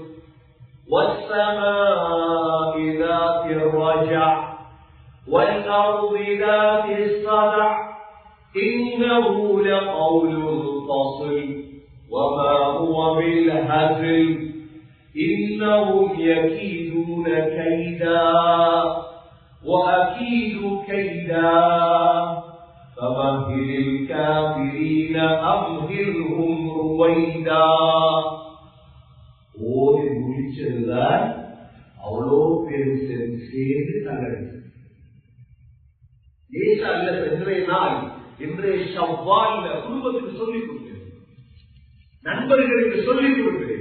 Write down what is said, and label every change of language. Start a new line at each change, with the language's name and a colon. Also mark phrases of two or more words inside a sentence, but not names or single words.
Arabic: والسماء ذات الرجع والأرض ذات الصدع إنه لقول فصل وما هو بالهزل إنهم يكيدون كيدا وأكيد كيدا فمهل الكافرين أمهلهم رويدا.
Tamil: ஓதி முடிச்சதுதான் அவ்வளோ பேர் சேர்ந்து தங்கடி லேசா இல்ல. இன்றைய நாள் இன்றைய ஷவ்வால்ல குடும்பத்துக்கு சொல்லிக் கொடுக்கிறேன், நண்பர்களுக்கு சொல்லிக் கொடுக்கிறேன்.